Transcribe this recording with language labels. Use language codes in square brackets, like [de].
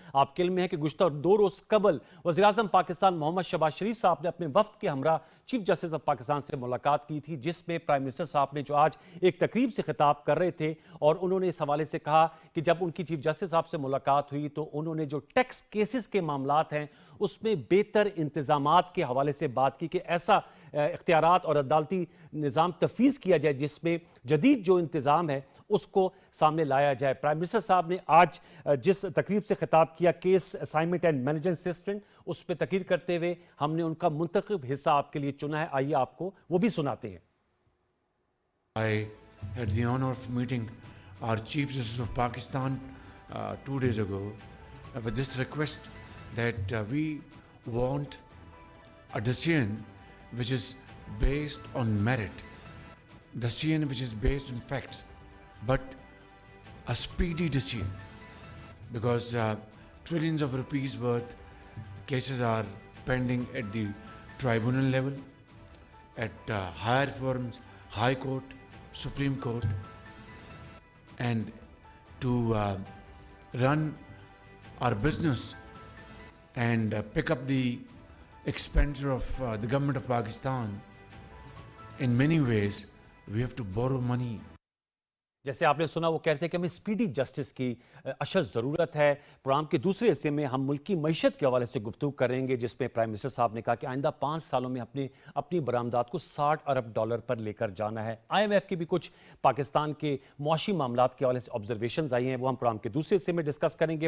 [ur] آپ کے علم میں ہے کہ گزشتہ 2 روز قبل وزیراعظم پاکستان محمد شہباز شریف صاحب نے اپنے وفد کے ہمراہ چیف جسٹس آف پاکستان سے ملاقات کی تھی، جس میں پرائم منسٹر صاحب نے جو آج ایک تقریب سے خطاب کر رہے تھے، اور انہوں نے اس حوالے سے کہا کہ جب ان کی چیف جسٹس صاحب سے ملاقات ہوئی تو انہوں نے جو ٹیکس کیسز کے معاملات ہیں اس میں بہتر انتظامات کے حوالے سے بات کی کہ ایسا اختیارات اور عدالتی نظام تفویض کیا جائے جس میں جدید جو انتظام ہے اس کو سامنے لایا جائے. پرائم منسٹر صاحب نے آج جس تقریب سے خطاب کیا، case assignment and management system, اس پہ تقریر کرتے ہوئے ہم نے ان کا منتخب حصہ آپ کے لیے چنا ہے. آئیے آپ کو وہ بھی سناتے ہیں. [en] I had the honor of meeting our Chief Justice of Pakistan 2 days ago with this request that we want a decision which is based on merit, decision which is based on facts, but a speedy decision, because trillions of rupees worth cases are pending at the tribunal level, at higher forms, High Court, Supreme Court, and to run our business and pick up the expenditure of the government of Pakistan, in many ways we have to borrow money. [ur] جیسے آپ نے سنا، وہ کہتے ہیں کہ ہمیں speedy justice کی اشد ضرورت ہے. پروگرام کے دوسرے حصے میں ہم ملک کی معیشت کے حوالے سے گفتگو کریں گے، جس میں پرائم منسٹر صاحب نے کہا کہ آئندہ 5 سالوں میں اپنی برآمدات کو $60 ارب پر لے کر جانا ہے. آئی ایم ایف کی بھی کچھ پاکستان کے معاشی معاملات کے حوالے سے آبزرویشنز آئی ہیں، وہ ہم پروگرام کے دوسرے حصے میں ڈسکس کریں گے.